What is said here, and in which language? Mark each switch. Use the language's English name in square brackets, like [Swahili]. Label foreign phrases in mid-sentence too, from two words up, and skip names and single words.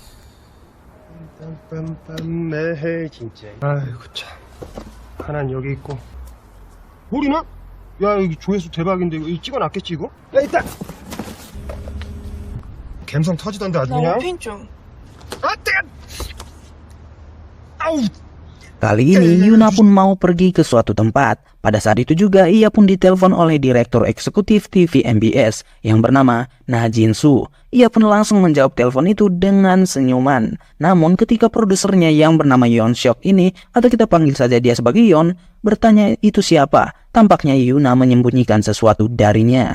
[Korean] 아이고 참. 하나는 여기 있고. 우리는? 야, 여기 조회수 대박인데 이거 찍어놨겠지 이거? 야, 있다. 감성 터지던데 아주 그냥. 아, 뜨거. 아우. [Indonesian] Kali ini Yuna pun mau pergi ke suatu tempat. Pada saat itu juga ia pun ditelepon oleh direktur eksekutif TV MBS yang bernama Na Jin-soo. Ia pun langsung menjawab telepon itu dengan senyuman. Namun ketika produsernya yang bernama Yeon Seok ini, atau kita panggil saja dia sebagai Yeon, bertanya itu siapa, tampaknya Yuna menyembunyikan sesuatu darinya.